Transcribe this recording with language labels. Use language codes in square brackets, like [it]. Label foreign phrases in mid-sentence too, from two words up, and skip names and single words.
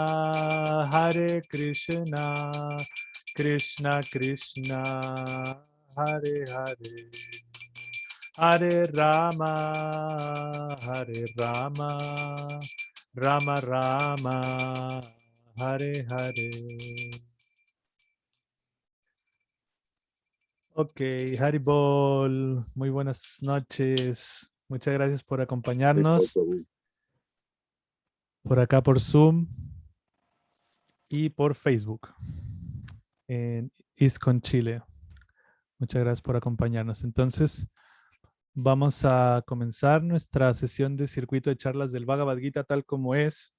[sa] Krishna Krishna Hare Hare Hare Rama Rama Rama Hare Hare. [es] Ok, Haribol, muy buenas noches. Muchas gracias por acompañarnos por acá por Zoom y por Facebook en ISKCON Chile. Muchas gracias por acompañarnos. Entonces, vamos a comenzar nuestra sesión de circuito de charlas del Bhagavad Gita tal como es.